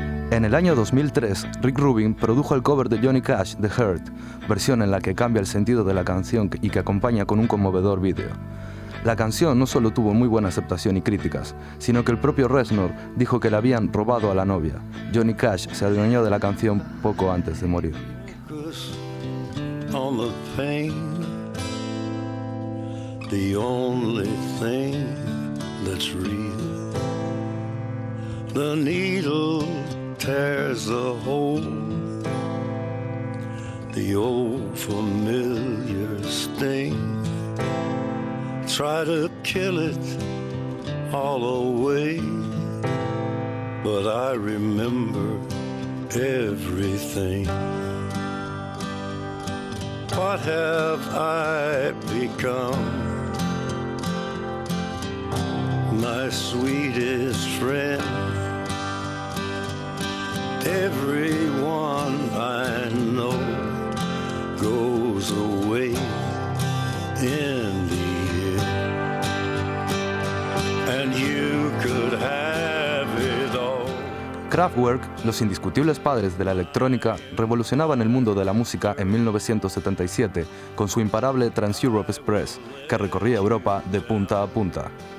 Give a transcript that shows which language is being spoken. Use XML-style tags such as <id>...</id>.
<es>En el año 2003, Rick Rubin produjo el cover de Johnny Cash, The Hurt, versión en la que cambia el sentido de la canción y que acompaña con un conmovedor vídeo. La canción no solo tuvo muy buena aceptación y críticas, sino que el propio Reznor dijo que le habían robado a la novia. Johnny Cash se adueñó de la canción poco antes de morir.</es> <en>On the pain, the only thing that's real. The needle tears the hole, the old familiar sting. Try to kill it all away, but I remember everything. What have I become? My sweetest friend, everyone I know goes away in the end. And you could have it all.</en> <es>Kraftwerk, los indiscutibles padres de la electrónica, revolucionaban el mundo de la música en 1977 con su imparable Trans Europe Express, que recorría Europa de punta a punta.</es>